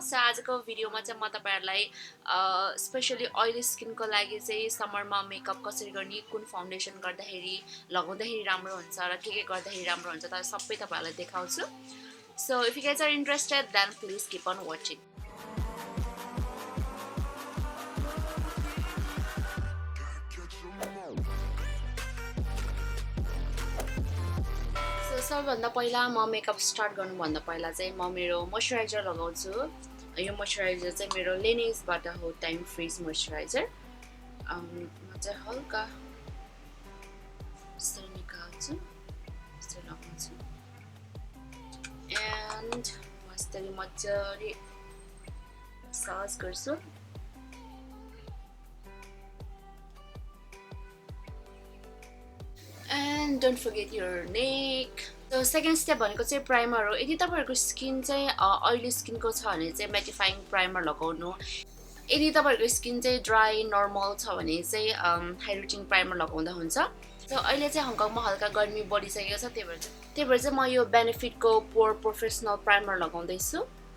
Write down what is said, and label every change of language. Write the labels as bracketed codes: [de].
[ne] So आजको भिडियोमा चाहिँ म तपाईहरुलाई स्पेशली oily skin को लागि चाहिँ समरमा मेकअप कसरी गर्ने, कुन फाउन्डेसन गर्दाखेरि लगाउँदाखेरि राम्रो हुन्छ र के गर्दाखेरि राम्रो हुन्छ त सबै तपाईहरुलाई देखाउँछु. [en] So if you guys are interested, then please keep on watching. [ne] सबभन्दा पहिला म मेकअप स्टार्ट गर्नुभन्दा पहिला चाहिँ म मेरो मोइस्चराइजर लगाउँछु. यो मोइस्चराइजर चाहिँ मेरो लेनिसबाट हो, टाइम फ्रीज मोइस्चराइजर. म चाहिँ हल्का यसरी निकाल्छु, यसरी लगाउँछु एन्ड म यसरी मजाले मसाज गर्छु. [en] And don't forget your neck. [ne] So second step भनेको चाहिँ प्राइमर हो. यदि तपाईहरुको स्किन चाहिँ ऑयली स्किन को छ भने चाहिँ म्याटिफाइङ प्राइमर लगाउनु. यदि तपाईहरुको स्किन चाहिँ ड्राई नर्मल छ भने चाहिँ हाइड्रेटिङ प्राइमर लगाउँदा हुन्छ. सो अहिले चाहिँ हङकङमा हल्का गर्मी बढिसकेको छ, त्यही भएर चाहिँ म यो बेनिफिटको पोर प्रोफेसनल प्राइमर लगाउँदै छु.